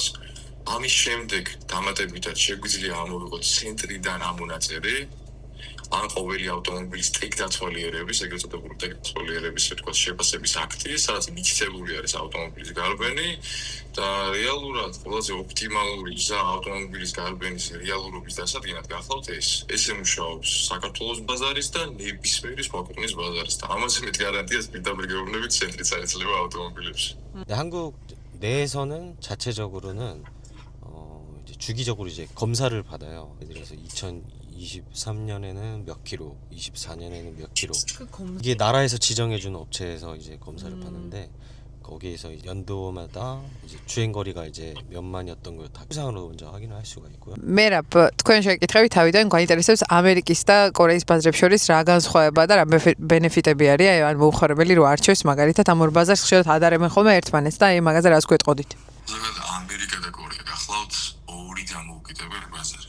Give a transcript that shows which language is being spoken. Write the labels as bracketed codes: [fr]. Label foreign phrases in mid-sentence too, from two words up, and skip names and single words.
[ka] ამის შემდეგ დამატებითად შეგვიძლია ამოვიღოთ ცენტრიდან ამონაწერი ან ყოველი ავტომობილის ტექდაცვალიერების, ეგრეთ წოდებული ტექდაცვალიერების, ვთქვათ, შეფასების აქტი, სადაც მითითებული არის ავტომობილის გარბენი და რეალურად ყველაზე ოპტიმალური გზა ავტომობილის გარბენის რეალურობის დასადგენად გახლავთ ეს. ესე მუშაობს საქართველოს ბაზარის და ნებისმიერი სხვა ქვეყნის ბაზარის და ამაზე მეტ გარანტიას პირდაპირ გეუბნებით ცენტრიც არ ეძლევა ავტომობილებში. [ko] 한국 내에서는 자체적으로는 이제 주기적으로 이제 검사를 받아요. 예를 들어서 2023년에는 몇 킬로, 24년에는 몇 킬로. 이게 나라에서 지정해준 업체에서 이제 검사를 받는데 거기에서 연도마다 이제 주행 거리가 이제 몇만이었던 걸 다 추상으로 먼저 확인을 할 수가 있고요. [ka] მერაბ, თქვენ შეკითხები თავიდან გვაინტერესებს ამერიკის და კორეის ბაზრებს შორის რა განსხვავება და რა ბენეფიტები არის, ან მოუხმარებელი რო არჩევს მაგალითად ამ ორ ბაზარს ხშირად ადარებენ ხოლმე ერთმანეთს და აი მაგაზე რას გვეტყოდით? ზოგადად ამერიკა და კორეა გახლავთ ორი დამოუკიდებელი ბაზარი.